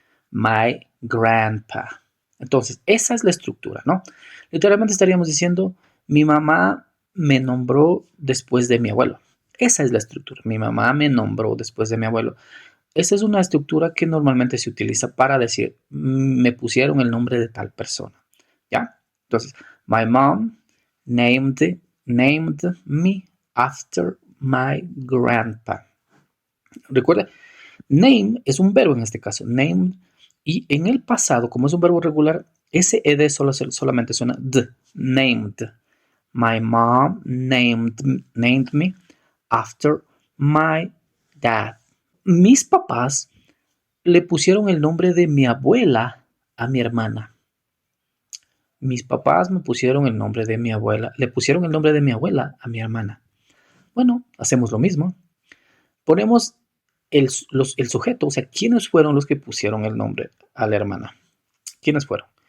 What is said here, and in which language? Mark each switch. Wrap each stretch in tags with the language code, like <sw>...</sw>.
<en>My grandpa.</en> <es>Entonces, esa es la estructura, ¿no? Literalmente estaríamos diciendo, mi mamá me nombró después de mi abuelo. Esa es la estructura. Mi mamá me nombró después de mi abuelo. Esa es una estructura que normalmente se utiliza para decir, me pusieron el nombre de tal persona. ¿Ya?</es> <en>Entonces, my mom named me after my grandpa.</en> <es>Recuerda, name es un verbo en este caso, name, y en el pasado, como es un verbo regular, ese ed solamente suena d, named.</es> <en>My mom named me after my dad.</en> <es>Mis papás le pusieron el nombre de mi abuela a mi hermana. Mis papás me pusieron el nombre de mi abuela, le pusieron el nombre de mi abuela a mi hermana. Bueno, hacemos lo mismo. Ponemos el sujeto, o sea, ¿quiénes fueron los que pusieron el nombre a la hermana? ¿Quiénes fueron?</es>